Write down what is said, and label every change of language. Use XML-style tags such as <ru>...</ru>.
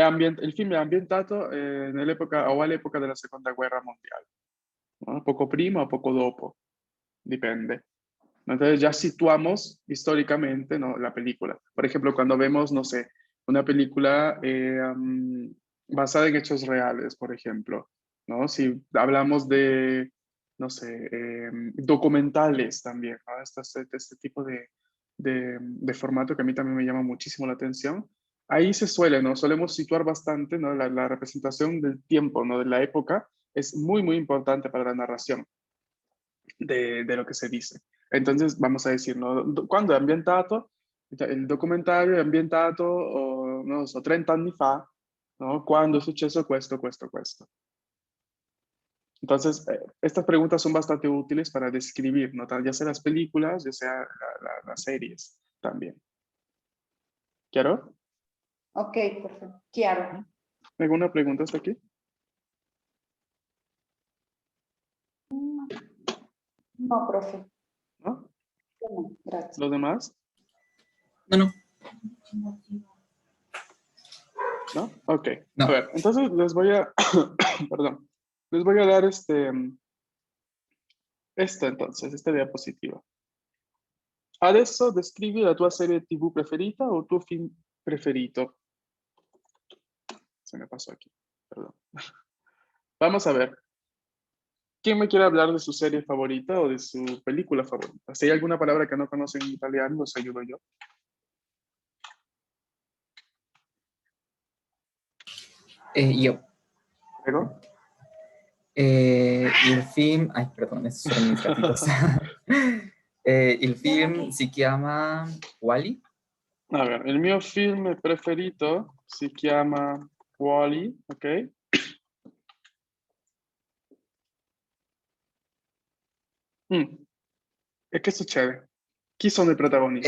<it>Il film è ambientato nell'epoca o all'epoca della seconda guerra mondiale, ¿no? Poco prima o poco dopo, dipende.</it> <es>Entonces ya situamos históricamente, ¿no? La película. Por ejemplo, cuando vemos, no sé, una película basada en hechos reales, por ejemplo, ¿no? Si hablamos de, no sé, documentales también, ¿no? Este tipo de formato que a mí también me llama muchísimo la atención. Ahí se suele, ¿no? Solemos situar bastante, ¿no? La representación del tiempo, ¿no? De la época es muy, muy importante para la narración de lo que se dice. Entonces, vamos a decir, ¿no?</es> <it>Quando è ambientato, il documentario è ambientato, non lo so, 30 anni fa, ¿no? Quando è successo questo, questo, questo.</it> <es>Entonces, estas preguntas son bastante útiles para describir, ¿no? Ya sea las películas, ya sea las series también. ¿Claro? Ok, perfecto. Chiaro. ¿Alguna pregunta hasta aquí? No, profe. ¿No? No, gracias. ¿Los demás? No. ¿No? Ok. No. A ver, entonces les voy a, perdón, les voy a dar esta diapositiva.</es> <it>Adesso descrivi la tua serie TV preferita o il tuo film preferito.</it> <es>Se me pasó aquí, perdón. Vamos a ver. ¿Quién me quiere hablar de su serie favorita o de su película favorita? Si hay alguna palabra que no conocen en italiano, los ayudo yo.</es> <it>Io. ¿Prego? Il film...</it> <es>Ay, perdón, esos son mis gatitos.</es> <it>Il film si chiama Wall-E.</it> <es>A ver,</es> <it>il mio film preferito si chiama Wall-E, ok? E che succede? Chi sono i protagonisti?</it>